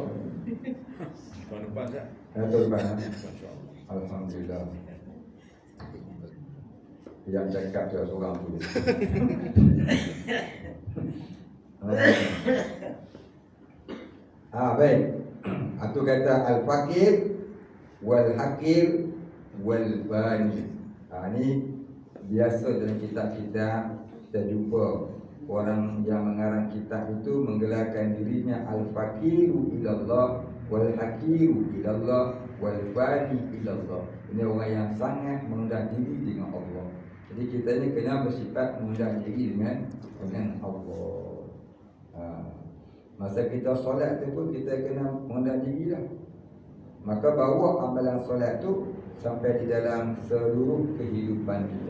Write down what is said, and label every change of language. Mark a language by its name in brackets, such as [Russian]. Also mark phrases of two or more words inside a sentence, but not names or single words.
[Malay] Tahun depan tak? Tahun depan. Alhamdulillah. Yang cakap tu seorang tu. Baik. Itu kata [Arabic] al-fakir wal-hakir wal-bani. [Malay] Ini biasa dalam kitab-kitab kita jumpa orang yang mengarang kitab itu menggelarkan dirinya [Arabic] al-fakiru ilallah wal-hakiru ilallah wal-bani ilallah. [Malay] Ini orang yang sangat mengundah diri dengan Allah. Jadi kita ni kena bersifat mengundah diri dengan Allah. Masa kita solat tu pun kita kena mengundah diri lah. Maka bawa amalan solat tu sampai di dalam seluruh kehidupan kita.